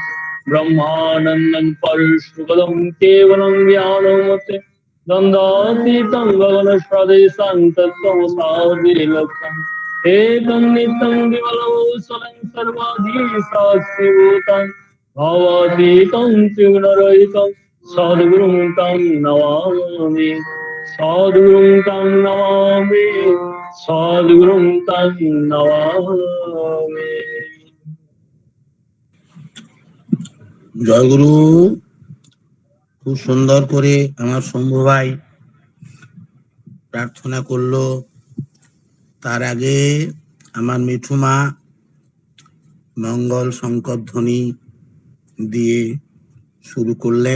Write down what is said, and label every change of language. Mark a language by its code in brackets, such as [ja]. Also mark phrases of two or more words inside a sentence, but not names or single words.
[sa] ब्रह्मानन्दं परशुपदं केवलं ज्ञानमते द्वन्द्वातीतं गगनप्रदेशं तत्त्वमसादिलक्ष्यम् एकं नित्यं विमलमौसलं सर्वाधि साक्षिभूतं भवातीतं त्रिगुणरहितं सद्गुरुं तं नमामि। सद्गुरुं तं नमामि, सद्गुरुं तं नमामि। [bn] জয়গুরু। খুব সুন্দর করে আমার শম্ভু ভাই প্রার্থনা করলো। তার আগে আমার মিঠুমা মঙ্গল শঙ্করধ্বনি দিয়ে শুরু করলেন।